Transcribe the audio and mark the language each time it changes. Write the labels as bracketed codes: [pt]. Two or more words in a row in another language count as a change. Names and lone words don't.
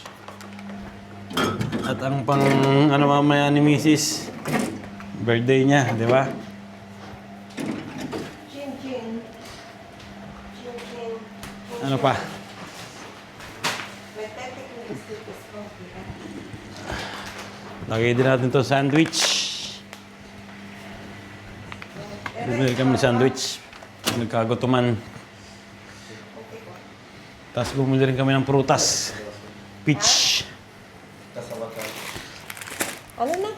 [tl] At ang pang ano mamaya ni Mrs. Birthday niya, di ba? [it] Chin chin. Chin chin. [tl] Ano pa? [it] Mettete qui i vestiti sporchi. [tl] Lagay din natin to sandwich. Bibili kami sandwich. nagkagutuman. Tapos bumili rin kami ng prutas. Peach. Ano na?